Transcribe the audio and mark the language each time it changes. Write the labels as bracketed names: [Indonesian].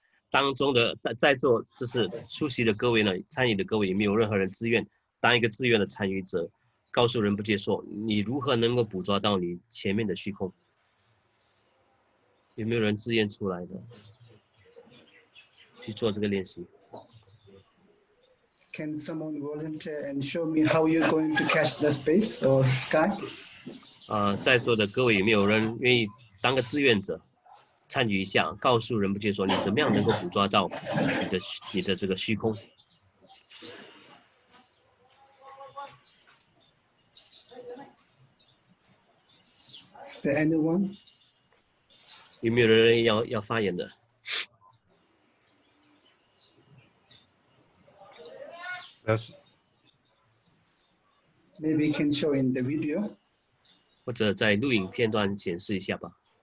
[Chinese] 当中的在座就是出席的各位呢，参与的各位有没有任何人自愿当一个自愿的参与者，告诉仁波切说你如何能够捕捉到你前面的虚空？有没有人自愿出来的去做这个练习？ [English] Can someone volunteer and show me how you're going to catch the space or sky? [Chinese] 在座的各位有没有人愿意当个志愿者，参与一下，告诉仁波切说你怎么样能够捕捉到你的这个虚空？ [English] Is there anyone? [Chinese] 有没有人要发言的？ [English] Yes. Maybe you can show in the video. [Chinese] 或者在录影片段显示一下吧。